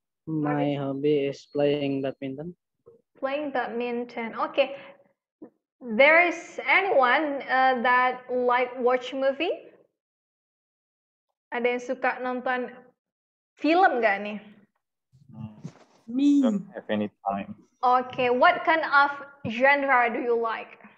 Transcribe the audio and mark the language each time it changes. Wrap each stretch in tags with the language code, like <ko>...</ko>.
<en>My hobby is playing badminton. Playing badminton. Okay. There is anyone that like watch movie?</en> <id>Ada yang suka nonton film nggak nih?</id> <en>Me. Don't have any time. Okay, what kind of genre do you like?</en>